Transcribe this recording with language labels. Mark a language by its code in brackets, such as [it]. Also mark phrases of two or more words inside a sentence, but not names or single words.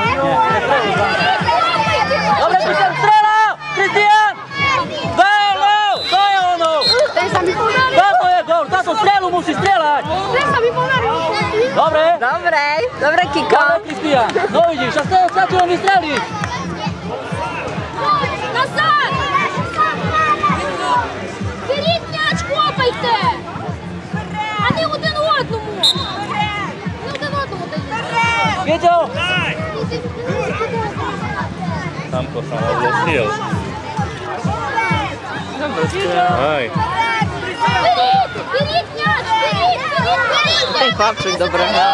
[sk] Prestrelu v bránku. Dobre, Kristián, strela! Kristián! Gól, gól! To je ono! Ten sa mi podaril! Táto je gól, táto strelu musí strieľať! Ten sa mi podaril! Dobre? Dobre, Kiko. Dobre, Kristián. No vidíš, a stačí len vystreliť. [uk] Назад! Беріть м'яч, хлопайте! А не один одному! Не один одному дайте! [sk] Vieťo! Tamko sa odložil. Aj. [uk] Беріть м'яч! Беріть! [sk] Ten chlapček dobre hrá.